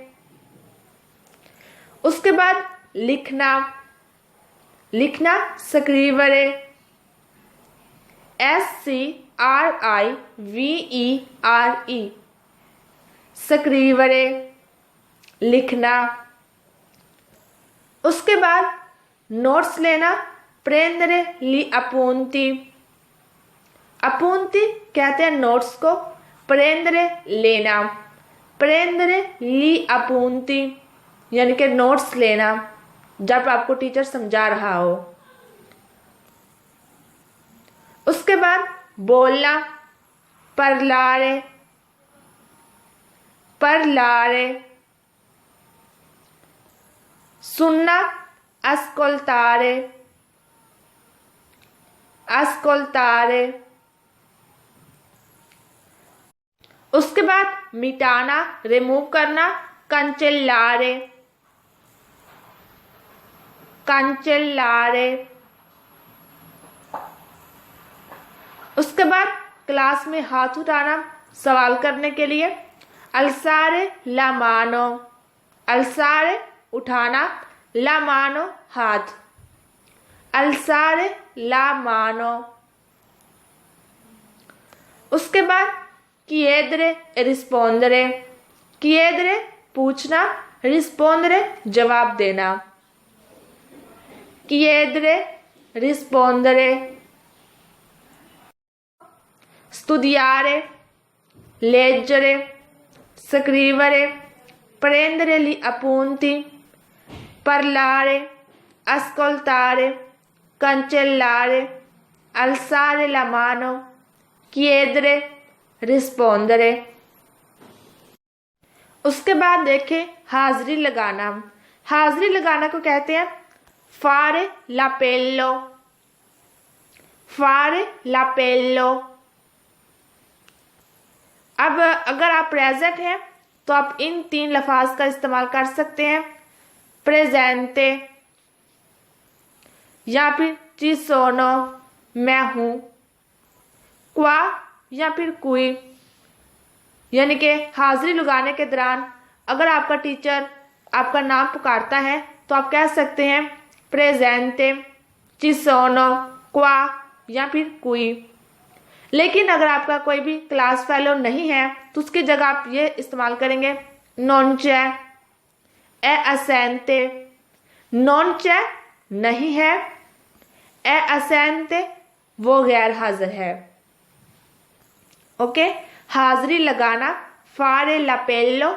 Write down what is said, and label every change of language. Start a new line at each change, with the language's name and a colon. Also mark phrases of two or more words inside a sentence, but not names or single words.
Urdu: اس کے بعد لکھنا، لکھنا
Italian: scrivere, scrivere, scrivere,
Urdu: لکھنا. اس کے بعد نوٹس لینا,
Italian: prendere gli appunti, appunti
Urdu: کہتے ہیں نوٹس کو,
Italian: prendere लेना, prendere gli appunti,
Urdu: یعنی کہ نوٹس لینا جب آپ کو ٹیچر سمجھا رہا ہو. اس کے بعد بولنا,
Italian: parlare, parlare। सुनना, ascoltare, ascoltare।
Urdu: اس کے بعد مٹانا، ریموو کرنا,
Italian: cancellare, cancellare।
Urdu: اس کے بعد کلاس میں ہاتھ اٹھانا سوال کرنے کے لیے.
Italian: alzare la mano, alzare उठाना, la mano हाथ, alzare la mano।
Urdu: اس کے بعد
Italian: chiedere rispondere,
Urdu: chiedere पूछना, rispondere جواب دینا,
Italian: chiedere rispondere। studiare, leggere, scrivere, prendere gli appunti, parlare, ascoltare, cancellare, alzare la mano, chiedere, rispondere।
Urdu: اس کے بعد دیکھیں حاضری لگانا. حاضری لگانا کو کہتے ہیں
Italian: fare l'appello, fare l'appello।
Urdu: اب اگر آپ پریزنٹ ہیں تو آپ ان 3 لفظ کا استعمال کر سکتے ہیں، پریزنٹے یا پھر
Italian: ci sono
Urdu: میں ہوں, qua یا پھر کوئی. یعنی کہ حاضری لگانے کے دوران اگر آپ کا ٹیچر آپ کا نام پکارتا ہے تو آپ کہہ سکتے ہیں پریزنٹے,
Italian: ci sono, qua
Urdu: یا پھر کوئی. لیکن اگر آپ کا کوئی بھی کلاس فیلو نہیں ہے تو اس کی جگہ آپ یہ استعمال کریں گے
Italian: non c'è, è assente। non c'è
Urdu: نہیں ہے,
Italian: è assente
Urdu: وہ غیر حاضر ہے. اوکے، حاضری لگانا
Italian: fare l'appello।